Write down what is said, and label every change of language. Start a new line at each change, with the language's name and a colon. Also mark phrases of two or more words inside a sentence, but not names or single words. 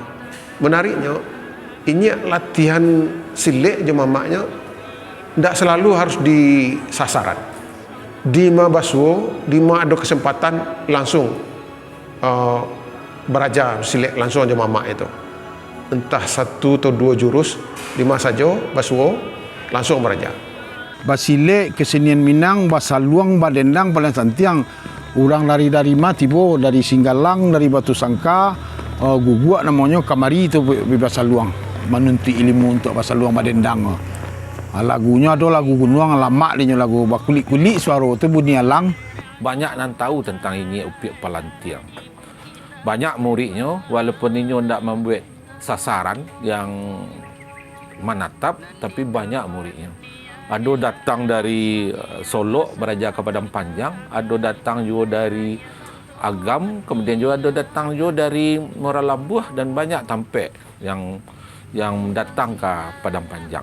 Indonesian: Menariknya, ini latihan silik je mamaknya tidak selalu harus di sasaran. Di Mabaswo, di ada kesempatan langsung beraja silik langsung aja mamak itu. Entah 1 atau 2 jurus, 5 saja Baswo langsung beraja.
Minangkabau: Basile kesenian Minang, basaluang, badendang paling santiang. Orang dari ma tibo dari Singgalang, dari Batu Sangka, guguk namanya kamari itu basaluang.
Indonesian: Menunti ilmu untuk basaluang badendang. Lagunya ada lagu Gunuang lama dia lagu bakulik-kulik suara itu bunyi alang.
Minangkabau: Banyak nan tahu tentang ini Upiak Palantiang.
Indonesian: Banyak muridnya walaupun ini tidak membuat sasaran yang menatap, tapi banyak muridnya. Ada datang dari Solo beraja ke Padang Panjang, ada datang juga dari Agam, kemudian juga ada datang juga dari Muara Labuh dan banyak tampek yang datang ke Padang Panjang.